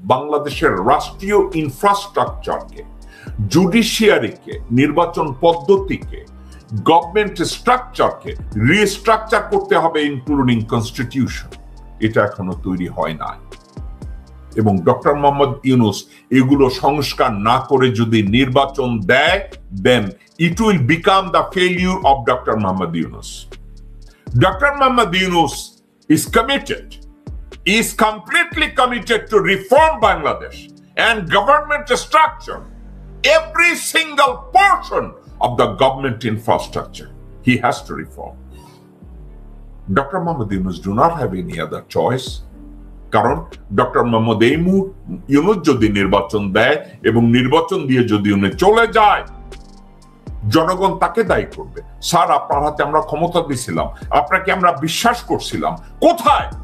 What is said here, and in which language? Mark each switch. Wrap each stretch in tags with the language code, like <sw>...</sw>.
<bn>বাংলাদেশের রাষ্ট্রীয় ইনফ্রাস্ট্রাকচারকে, জুডিশিয়ারিকে, নির্বাচন পদ্ধতিকে, গভর্নমেন্ট স্ট্রাকচারকে রিস্ট্রাকচার করতে হবে, ইনক্লুডিং কনস্টিটিউশন। এটা এখনো তৈরি হয় না এবং ডক্টর মোহাম্মদ ইউনূস এগুলো সংস্কার না করে যদি নির্বাচন দেয়,</bn> <en>Then it will become the failure of doctor Mohammad Yunus. Doctor Mohammad Yunus is committed, is completely committed to reform Bangladesh and government structure, every single portion of the government infrastructure he has to reform. Dr. Mohammad Yunus do not have any other choice,</en> <bn>কারণ doctor Mohammad Yunus যদি নির্বাচন দেয় এবং নির্বাচন দিয়ে যদি উনি চলে যায়, জনগণ তাকে দায়ী করবে। স্যার আপনার হাতে আমরা ক্ষমতা দিয়েছিলাম, আপনাকে আমরা বিশ্বাস করছিলাম, কোথায়?</bn>